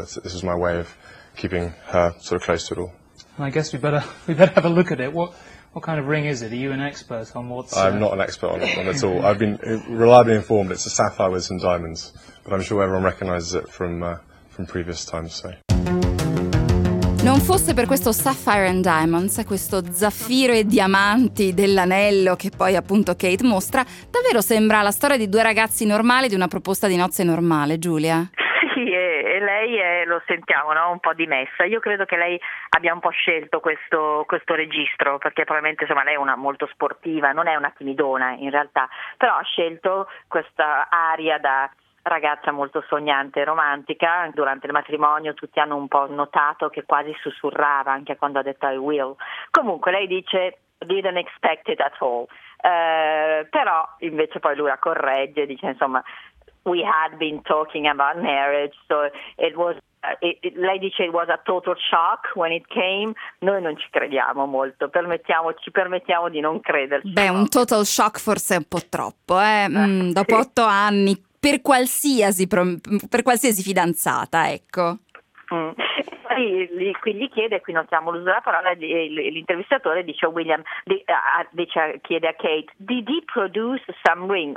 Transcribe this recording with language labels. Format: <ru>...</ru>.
<en>This is my way of keeping her sort of close to it all. And I guess we better have a look at it. What kind of ring is it? Are you an expert on what's... I'm not an expert on it at all. I've been reliably informed it's a sapphire with some diamonds. But I'm sure everyone recognises it from previous times, so...</en> <it>Non fosse per questo</it> <en>Sapphire and Diamonds,</en> <it>questo zaffiro e diamanti dell'anello che poi appunto Kate mostra, davvero sembra la storia di due ragazzi normali, di una proposta di nozze normale, Giulia. Sì, e lei è, lo sentiamo, no? Un po' dimessa. Io credo che lei abbia un po' scelto questo registro, perché probabilmente insomma lei è una molto sportiva, non è una timidona in realtà, però ha scelto questa aria da ragazza molto sognante e romantica. Durante il matrimonio tutti hanno un po' notato che quasi sussurrava anche quando ha detto</it> <en>I will.</en> <it>Comunque lei dice</it> <en>didn't expect it at all,</en> <it>però invece poi lui la corregge, dice insomma</it> <en>we had been talking about marriage, so it was</en> <it>lei dice</it> <en>it was a total shock when it came.</en> <it>Noi non ci crediamo molto, ci permettiamo di non crederci. Beh, un</it> <en>total shock</en> <it>forse è un po' troppo, dopo sì. 8 anni per qualsiasi fidanzata, ecco. Qui gli chiede, qui notiamo l'uso della parola, l'intervistatore dice a William, chiede a Kate,</it> <en>did he produce some ring?</en>